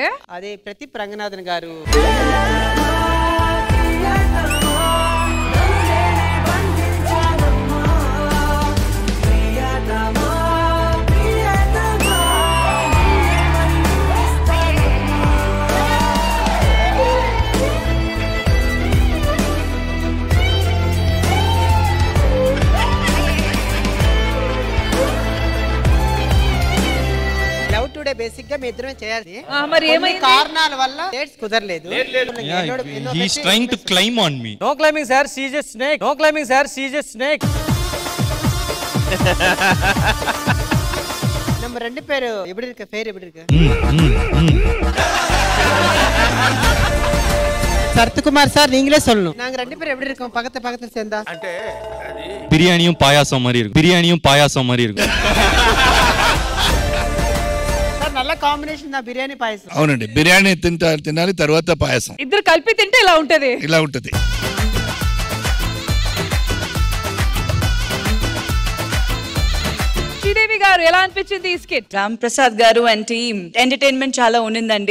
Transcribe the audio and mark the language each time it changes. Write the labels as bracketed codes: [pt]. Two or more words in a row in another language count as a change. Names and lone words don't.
[te] అదే ప్రదీప్ రంగనాథన్ గారు బేసిక్ గా మీ ఇద్దరమే చేయాలి. మరి ఏమైంది? కారణాల వల్ల డేట్స్ కుదరలేదు. [en] He's trying to climb on me. No climbing sir, she's a snake. No climbing sir, she's a snake. [ta] நம்ம ரெண்டு பேரு எப்படி இருக்க? பேர் எப்படி இருக்கு? சரத்குமார் சார் நீங்களே சொல்லணும். நாங்க ரெண்டு பேரும் எப்படி இருக்கோம்? பக்கத்துல சேர்ந்தா అంటే பிரியாணியும் பாயாசம் மாதிரி இருக்கும். பிரியாணியும் பாயாசம் மாதிரி இருக்கும். [te] நல்ல కాంబినేషన్ నా బిర్యానీ పాయసం. అవునండి, బిర్యానీ తినాలి, తర్వాత పాయసం. ఇద్దరు కలిపి తింటే ఇలా ఉంటది. శ్రీదేవి గారు ఎలా అనిపించింది ఈ స్కిట్? రామ్ ప్రసాద్ గారు [en] and team entertainment [te] చాలా ఉన్నిందండి.